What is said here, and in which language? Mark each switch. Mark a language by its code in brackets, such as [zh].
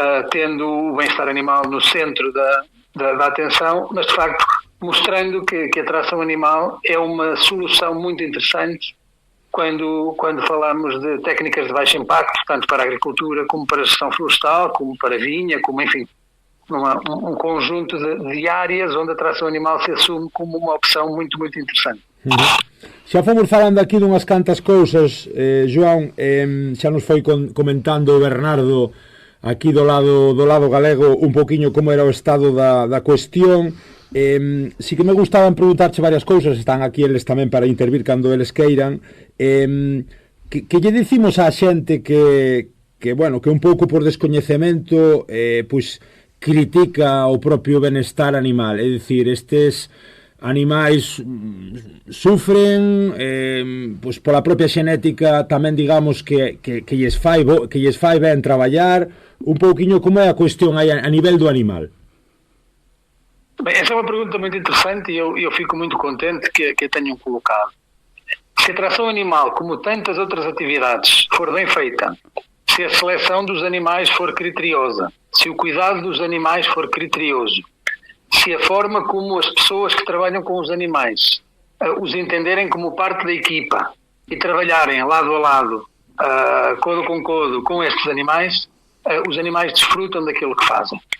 [pt] tendo o bem-estar animal no centro da atenção, mas de facto mostrando que a tração animal é uma solução muito interessante quando falamos de técnicas de baixo impacto, tanto para a agricultura como para a gestão florestal, como para a vinha, como enfim, um conjunto de áreas onde a tração animal se assume como uma opção muito, muito interessante. [gl] Xa fomos falando aquí dunhas cantas cousas, João, xa nos foi comentando o Bernardo aquí do lado galego un poquinho como era o estado da cuestión. Si que me gustaban preguntarche varias cousas, están aquí eles tamén para intervir cando eles queiran. Que lle dicimos á xente que un pouco por descoñecemento pois critica o propio benestar animal, é dicir, estes animais sufren pois pola propia xenética tamén, digamos, que lles fai ben traballar un pouquiño como é a cuestión aí a nivel do animal. [pt] Bem, essa é uma pergunta muito interessante e eu fico muito contente que a tenham colocado. Se a tração animal, como tantas outras atividades, for bem feita, se a seleção dos animais for criteriosa, se o cuidado dos animais for criterioso, se a forma como as pessoas que trabalham com os animais os entenderem como parte da equipa e trabalharem lado a lado, codo com codo, com estes animais, os animais desfrutam daquilo que fazem.